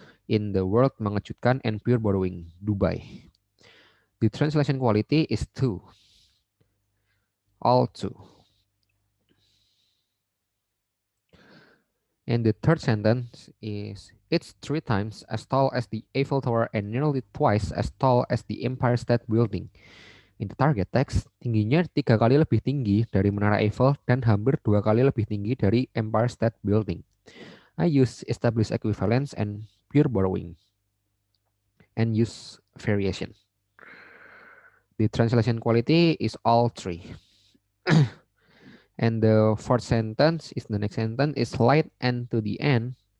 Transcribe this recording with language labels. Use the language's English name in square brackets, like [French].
[English] In the word mengejutkan and pure borrowing, Dubai. The translation quality is 2, all 2. And the third sentence is, it's 3 times as tall as the Eiffel Tower and nearly twice as tall as the Empire State Building. In the target text, [Indonesian] tingginya 3 kali lebih tinggi dari Menara Eiffel dan hampir 2 kali lebih tinggi dari Empire State Building. [English] I use established equivalence and pure borrowing and use variation. The translation quality is all 3. And the fourth sentence is the next sentence is light end to the end.